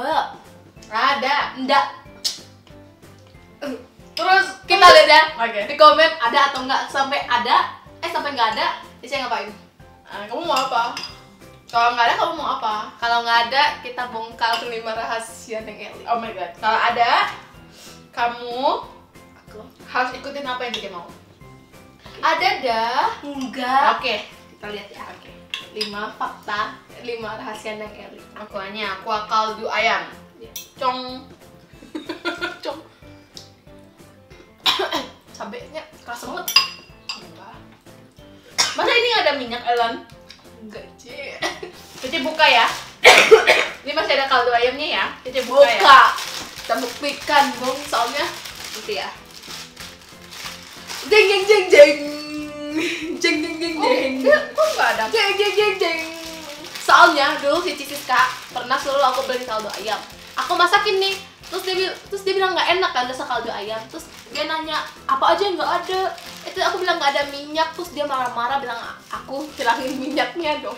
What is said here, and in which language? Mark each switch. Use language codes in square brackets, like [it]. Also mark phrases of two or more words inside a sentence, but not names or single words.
[id] Ada. Nggak. Terus Kita lihat ya Oke. di komen ada atau nggak. Sampai ada, sampai nggak ada, saya ngapain? Kamu mau apa? Kalau nggak ada, kamu mau apa? Kalau nggak ada, kita bongkar 5 rahasia Neng Eli. [en] Oh my god. [id] Kalau ada, kamu Aku harus ikutin apa yang dia mau. ada dah. Enggak. Oke. Kita lihat ya. Oke. 5 fakta, 5 rahasia Neng Eli. Akuanya kuah kaldu ayam. Ya. Cong. Cong. Cabenya keras banget. Enggak. Masa ini nggak ada minyak, Ellen? Enggak, Ci. Cici buka ya. Ini masih ada kaldu ayamnya ya. Cici buka ya. Buka. Kita buktikan dong, soalnya gitu ya. Jeng jeng jeng jeng. Jeng jeng jeng jeng. Kok nggak ada? Jeng jeng jeng jeng. Soalnya dulu si Cici Siska pernah suruh aku beli kaldu ayam. Aku masakin nih. Terus dia bilang nggak enak kan rasa kaldu ayam. Terus dia nanya apa aja yang nggak ada. Itu aku bilang nggak ada minyak. Terus dia marah-marah bilang aku hilangin minyaknya dong.